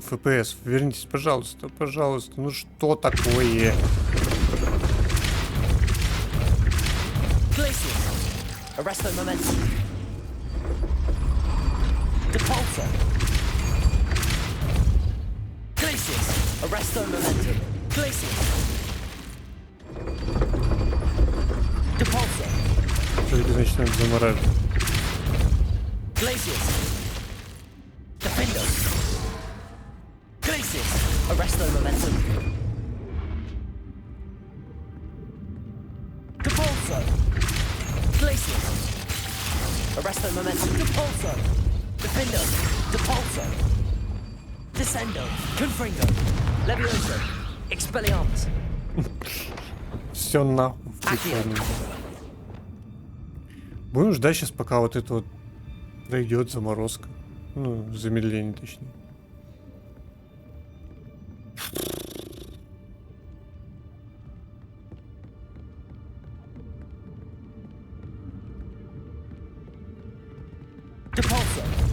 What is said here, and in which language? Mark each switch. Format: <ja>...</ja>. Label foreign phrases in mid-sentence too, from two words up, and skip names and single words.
<ru>ФПС, вернитесь, пожалуйста, пожалуйста. Ну что такое? Glaciers. Arresto momentum. Capalzo. Glaciers. Arresto momentum. Glaciers. Capalzo. Что это значит, надо замораживать? Glaciers. Defender. Glaciers. Arresto momentum. Capalzo. Glaciers. Arresto momentum. Capalzo. Defender. Capalzo. Descendo. Confringo. Levioso. Expelliarmus. Все нахуй. Будем ждать сейчас, пока вот это вот пройдет заморозка. Ну, замедление, точнее. Capalzo.</ru>